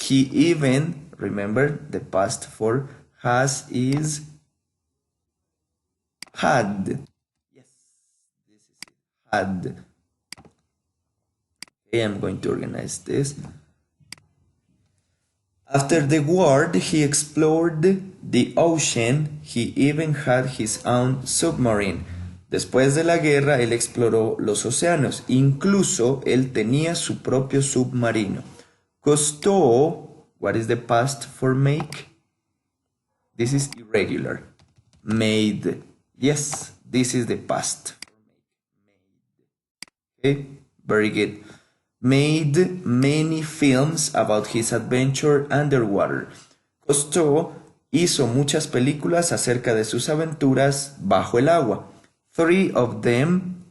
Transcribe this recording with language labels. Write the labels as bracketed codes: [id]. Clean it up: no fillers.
[en] He even, remember the past for has is had. Yes, this is it. Had. Okay, I'm going to organize this. After the war, he explored the ocean. He even had his own submarine. [es] Después de la guerra, él exploró los océanos. Incluso, él tenía su propio submarino. [en] Costó, what is the past for make? This is irregular. Made. Yes, this is the past. Okay, very good. Made many films about his adventure underwater. [es] Cousteau hizo muchas películas acerca de sus aventuras bajo el agua. [en] 3 of them